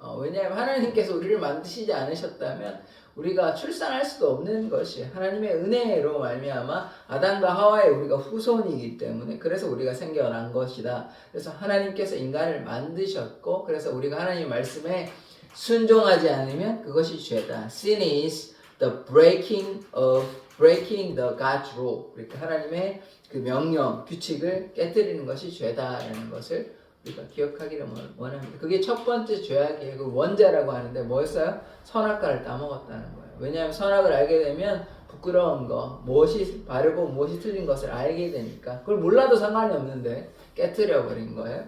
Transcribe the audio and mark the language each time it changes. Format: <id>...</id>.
<ko>왜냐하면 하나님께서 우리를 만드시지 않으셨다면 우리가 출산할 수도 없는 것이 하나님의 은혜로 말미암아 아담과 하와의 우리가 후손이기 때문에 그래서 우리가 생겨난 것이다. 그래서 하나님께서 인간을 만드셨고 그래서 우리가 하나님 말씀에 순종하지 않으면 그것이 죄다.</ko> <en>Sin is the breaking the God's rule.</en> <ko>그러니까 하나님의 그 명령, 규칙을 깨뜨리는 것이 죄다라는 것을 우리가 기억하기를 원합니다. 그게 첫 번째 죄악이에요. 그 원죄라고 하는데 뭐였어요? 선악과를 따먹었다는 거예요. 왜냐하면 선악을 알게 되면 부끄러운 거, 무엇이 바르고 무엇이 틀린 것을 알게 되니까 그걸 몰라도 상관이 없는데 깨뜨려 버린 거예요.</ko>